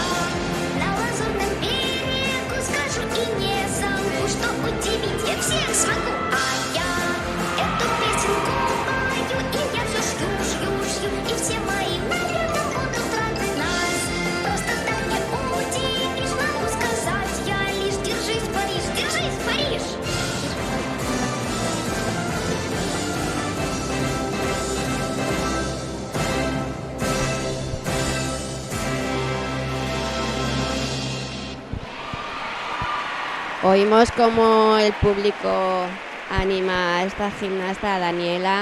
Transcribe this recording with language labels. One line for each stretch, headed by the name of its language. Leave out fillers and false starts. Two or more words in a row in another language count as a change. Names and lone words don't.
Russian: На Лазурном берегу скажу и не забуду, что удивить я всех смогу. А я эту песенку пою, и я все шью, и все мои наряды будут рады нас. Просто так не удивишь, могу сказать я лишь: держись, Париж, держись, Париж.
Spanish: Oímos como el público anima a esta gimnasta, a Daniela.